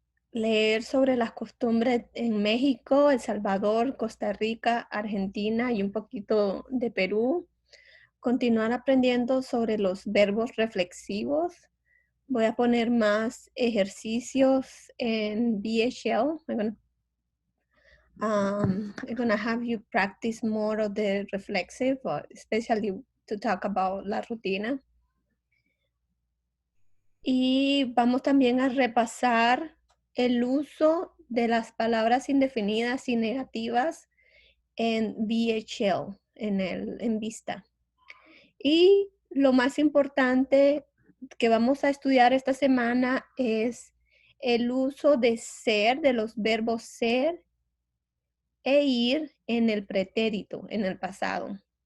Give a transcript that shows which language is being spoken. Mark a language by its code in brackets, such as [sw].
[es] Leer sobre las costumbres en México, El Salvador, Costa Rica, Argentina y un poquito de Perú. Continuar aprendiendo sobre los verbos reflexivos. Voy a poner más ejercicios en VHL. [en] I'm gonna have you practice more of the reflexive, especially to talk about [es] la rutina. Y vamos también a repasar el uso de las palabras indefinidas y negativas en VHL, en Vista. Y lo más importante que vamos a estudiar esta semana es el uso de ser, de los verbos ser e ir en el pretérito, en el pasado.